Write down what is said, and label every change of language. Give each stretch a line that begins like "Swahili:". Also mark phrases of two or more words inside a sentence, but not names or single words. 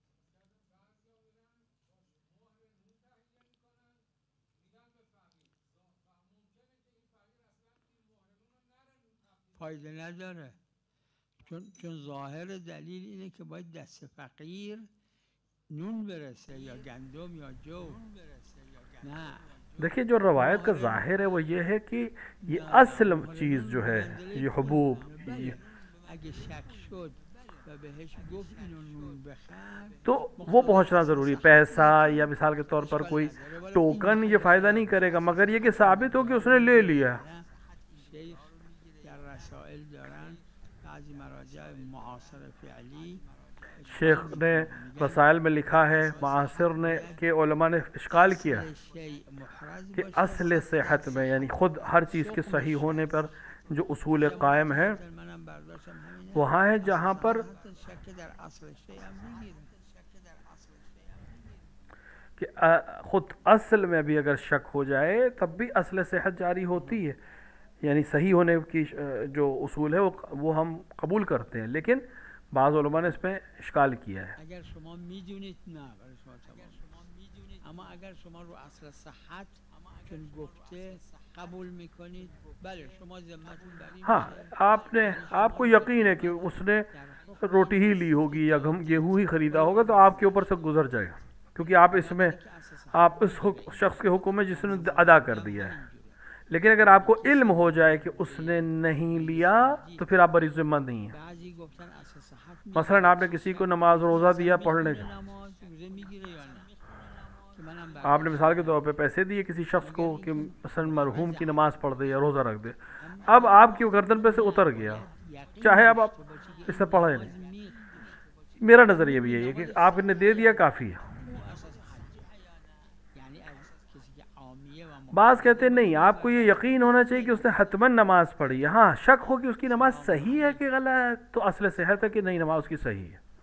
Persian: فایده نداره چون ظاهر دلیل اینه که باید دست فقیر نون برسه یا گندم یا جو نه
Urdu: دیکھیے جو روایت کا ظاہر ہے وہ یہ ہے کہ یہ اصل چیز جو ہے یہ حبوب یہ,
Persian: اگه شک شد و بهش گفت اینو نون بخر
Urdu: تو وہ پہنچنا ضروری، پیسہ یا مثال کے طور پر کوئی ٹوکن یہ فائدہ نہیں کرے گا، مگر یہ کہ ثابت ہو کہ اس نے لے لیا.
Persian: شیخ در رسائل دارن بعضی مراجع معاصر فعلی
Urdu: شیخ نے رسائل میں لکھا ہے، معاصر نے کے علما نے اشکال کیا
Persian: شیء محرز
Urdu: कि
Persian: باشه
Urdu: اصل صحت میں یعنی خود ہر چیز کے صحیح ہونے پر جو اصول قائم ہے
Persian: منم برداشتم همینه
Urdu: وہاں ہے جہاں پر
Persian: حتی شک در اصل شیء هم میگیره
Urdu: کہ خود اصل میں بھی اگر شک ہو جائے تب بھی اصل صحت جاری ہوتی ہے، یعنی صحیح ہونے کی جو اصول ہے وہ ہم قبول کرتے ہیں، لیکن بعض علما نے اس میں اشکال کیا ہے.
Persian: اگر شما میدونید نه برای شما تمام اما اگر شما رو اصل صحت چون گفته قبول میکنید بله شما ذمتون بر این
Urdu: ہاں آپ کو یقین ہے کہ اس نے روٹی ہی لی ہوگی یا گیہوں ہی خریدا ہوگا تو آپ کے اوپر سے گزر جائے گا، کیونکہ آپ اس میں آپ اس شخص کے حکم میں جس نے ادا کر دیا ہے. لیکن اگر آپ کو علم ہو جائے کہ اس نے نہیں لیا تو پھر آپ بڑی ذمہ دار نہیں ہے.
Persian: بعضی گفتن اصل صحت
Urdu: مثلاً آپ نے کسی کو نماز روزہ دیا پڑھنے کا,
Persian: نماز روزه میگیره یا نه که منم
Urdu: آپ نے مثال کے طور پے پیسے دیے کسی شخص کو کہ مثلاً مرحوم کی نماز پڑھ دے یا روزہ رکھ دے، اب آپ کی گردن پے سے اتر گیا، چاہے اب آپ اس سے پڑھے نہیں. میرا نظریہ بھی یہی ہے کہ آپ نے دے دیا کافی ہے.
Persian: یعنی از کسی که عامیه و
Urdu: بعض کہتے نہیں، آپ کو یہ یقین ہونا چاہیے کہ اس نے حتماً نماز پڑھی ہے. ہاں شک ہو کہ اس کی نماز صحیح ہے کہ غلط ہے تو اصل صحت ہے کہ نہیں نماز اس کی صحیح ہے.